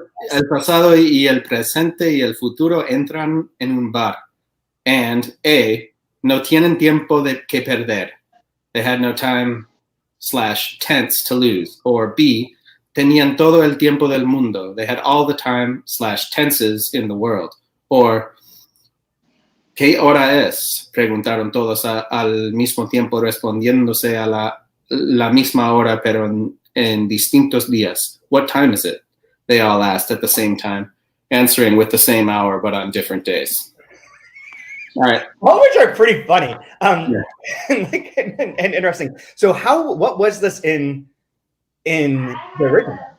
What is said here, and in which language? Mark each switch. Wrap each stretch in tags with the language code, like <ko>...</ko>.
<es>El pasado y el presente y el futuro entran en un bar. And A, no tienen tiempo que perder.</es> <en>They had no time / tense to lose.</en> <es>Or B, tenían todo el tiempo del mundo.</es> <en>They had all the time / tenses in the world.</en> <es>Or, ¿qué hora es? Preguntaron todos al mismo tiempo, respondiéndose a la misma hora, pero en distintos días.</es> <en>What time is it? They all asked at the same time, answering with the same hour, but on different days. All right. All which are pretty funny and interesting. So what was this in the original?</en>